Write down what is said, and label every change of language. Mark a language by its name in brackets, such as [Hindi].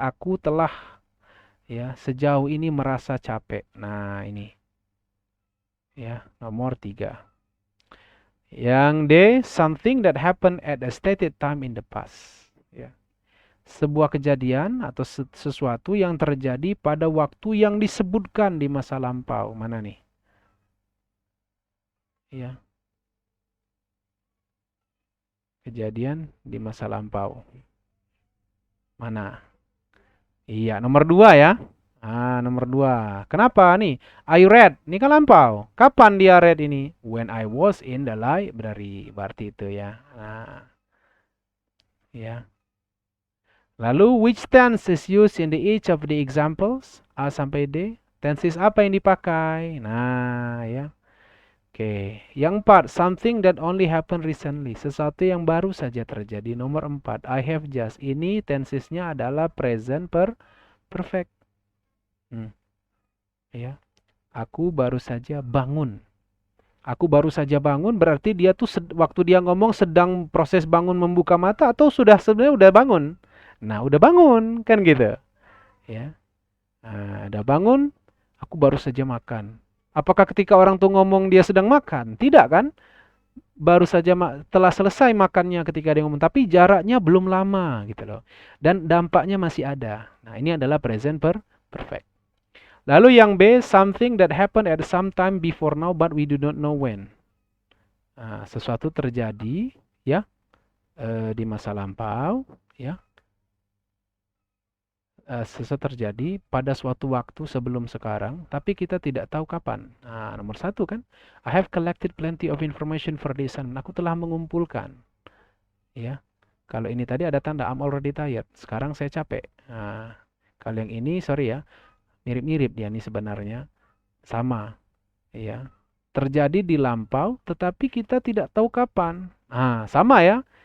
[Indonesian] Aku telah ya sejauh ini merasa capek. Nah, ini. Ya, nomor 3. Yang D, [English] something that happened at a stated time in the past. [Indonesian] Ya. Sebuah kejadian atau sesuatu yang terjadi pada waktu yang disebutkan di masa lampau. Mana nih? Ya. Kejadian di masa lampau. Mana? Iya, nomor 2 ya. Nomor 2. Kenapa nih? [English] I read. [Indonesian] Ini kan lampau. Kapan dia read ini? [English] When I was in the library. [Indonesian] Berarti itu ya. Nah. Ya. Lalu, [English] which tense is used in each of the examples? [Indonesian] A sampai D. Tenses apa yang dipakai? Nah, ya. Oke. Yang 4, [English] something that only happened recently. [Indonesian] Sesuatu yang baru saja terjadi. Nomor 4, [English] I have just. [Indonesian] Ini tensesnya adalah present perfect. Ya. Aku baru saja bangun. Aku baru saja bangun berarti dia tuh waktu dia ngomong sedang proses bangun membuka mata atau sebenarnya udah bangun. Nah, udah bangun kan gitu. Ya. Nah, udah bangun, aku baru saja makan. Apakah ketika orang tuh ngomong dia sedang makan? Tidak kan? Baru saja telah selesai makannya ketika dia ngomong, tapi jaraknya belum lama gitu loh. Dan dampaknya masih ada. Nah, ini adalah present perfect. Lalu yang B, [English] something that happened at some time before now but we do not know when. [Indonesian] Nah, sesuatu terjadi ya di masa lampau ya. Sesuatu terjadi pada suatu waktu sebelum sekarang, tapi kita tidak tahu kapan. Nah, nomor 1 kan, [English] I have collected plenty of information for this assignment. [Indonesian] Aku telah mengumpulkan. Ya, kalau ini tadi ada tanda [English] I'm already tired. [Indonesian] Sekarang saya capek. Nah, kalau yang ini, sorry ya, mirip-mirip dia nih sebenarnya, sama. Ya, terjadi di lampau, tetapi kita tidak tahu kapan. Nah, sama ya.